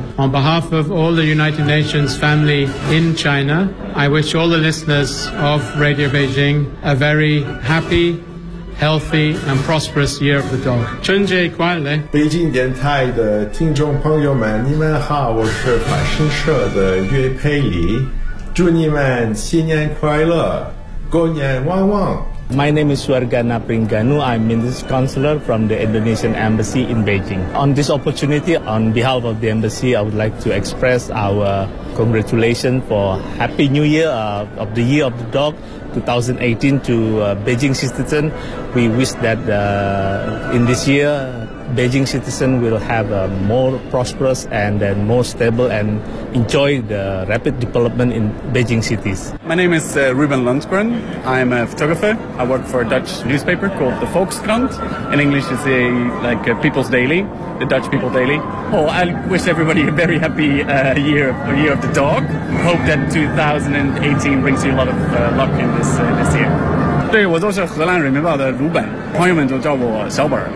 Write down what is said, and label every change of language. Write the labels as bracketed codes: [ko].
[en] On behalf of all the United Nations family in China, I wish all the listeners of Radio Beijing a very happy, healthy and prosperous year of the dog. [zh] 春节快乐！北京电台的听众朋友们，你们好，我是法新社的岳佩里，祝你们新年快乐，过年旺旺。 [en] My name is Wargana Pringanu. I'm Minister Counselor from the Indonesian Embassy in Beijing. On this opportunity, on behalf of the Embassy, I would like to express our congratulations for Happy New Year of the Year of the Dog 2018 to Beijing citizens. We wish that in this year, Beijing citizens will have a more prosperous and then more stable and enjoy the rapid development in Beijing cities. My name is Ruben Lundgren. I'm a photographer. I work for a Dutch newspaper called the Volkskrant. In English, it's like a People's Daily, the Dutch People Daily. Oh, I wish everybody a very happy year of the dog. Hope that 2018 brings you a lot of luck in this year. [zh] 对，我就是荷兰人民报的鲁本，朋友们都叫我小本。